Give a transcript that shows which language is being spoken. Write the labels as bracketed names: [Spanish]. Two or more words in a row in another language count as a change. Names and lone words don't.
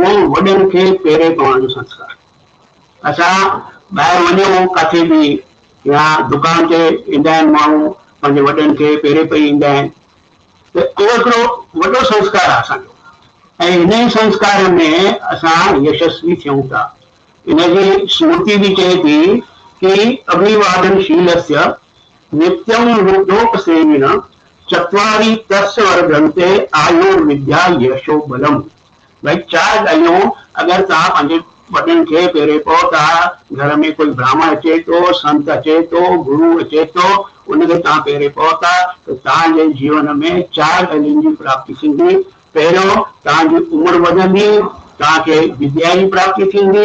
[Sindhi] उहो वॾनि खे पहिरें पवण जो संस्कार। असां ॿाहिरि वञूं किथे बि या दुकान ते ईंदा आहिनि माण्हू, पंहिंजे वॾनि खे पहिरें पई ईंदा आहिनि। त उहो हिकिड़ो वॾो संस्कार आहे असांजो ऐं हिन ई संस्कार में असां यशस्वी थियूं था। हिनजी स्मृति बि चए थी कि [Sanskrit] अभिवादनशीलस्य नित्यं वृद्धोपसेविन चत्वारि तस्य वर्धन्ते आयुर्विद्या यशो बलम। [Sindhi] भाई 4 ॻाल्हियूं अगरि तव्हां पंहिंजे वॾनि खे पहिरें पोइ था, घर में कोई ब्राह्मण अचे थो, संत अचे थो, गुरु अचे थो, उनखे तव्हां पहिरें पोइ था त तव्हांजे जीवन में 4 ॻाल्हियुनि जी प्राप्ति थींदी। पहिरियों तव्हांजी उमिरि वधंदी, तव्हांखे विद्या जी प्राप्ति थींदी।